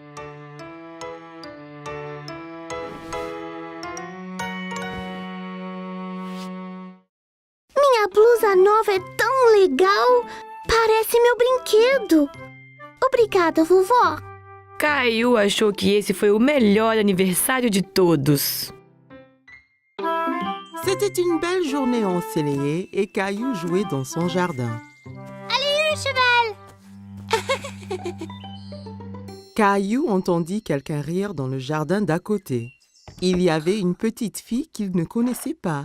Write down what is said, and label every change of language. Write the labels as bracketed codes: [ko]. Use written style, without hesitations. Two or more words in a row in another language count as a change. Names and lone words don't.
[pt] Minha blusa nova é tão legal! Parece meu brinquedo! Obrigada, vovó! Caillou achou que esse foi o melhor aniversário de todos. [fr] C'était une belle journée ensoleillée et Caillou jouait dans son jardin. Allez, cheval! Caillou entendit quelqu'un rire dans le jardin d'à côté. Il y avait une petite fille qu'il ne connaissait pas.